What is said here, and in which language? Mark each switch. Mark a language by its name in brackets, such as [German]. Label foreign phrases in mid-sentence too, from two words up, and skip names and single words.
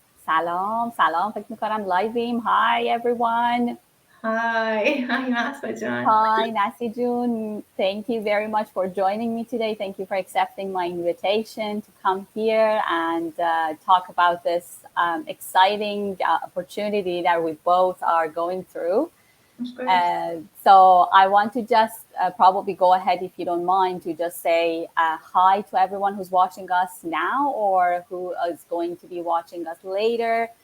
[Persian] سلام فکر میکنم لایویم. [English] Hi everyone. Hi Masba John. Hi Nasi Jun. Thank you very much for joining me today. Thank you for accepting my invitation to come here and talk about this exciting opportunity that we both are going through. Of course. So I want to just probably go ahead, if you don't mind, to just say hi to everyone who's watching us now or who is going to be watching us later.